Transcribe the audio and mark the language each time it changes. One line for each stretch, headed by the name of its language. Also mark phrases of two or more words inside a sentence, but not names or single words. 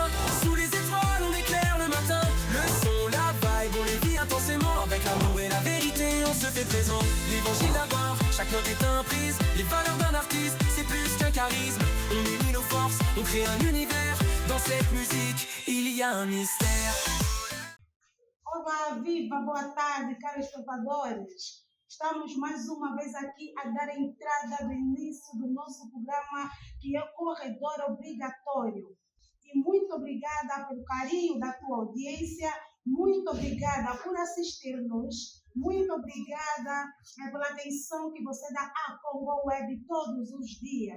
French: Sous les étoiles, on éclaire le matin. Le son, la vibe, on les vit intensément. Avec l'amour et la vérité, on se fait présent. L'évangile d'abord, chaque note est un prise. Les valeurs d'un artiste, c'est plus qu'un charisme. On unit nos forces, on crée un univers. Dans cette musique, il y a un mystère.
Portuguese: Olá, viva, boa tarde, caros espectadores. Estamos mais uma vez aqui a dar a entrada do início do nosso programa, que é o Corredor Obrigatório. E muito obrigada pelo carinho da tua audiência, muito obrigada por assistir-nos, muito obrigada pela atenção que você dá à Congo Web todos os dias.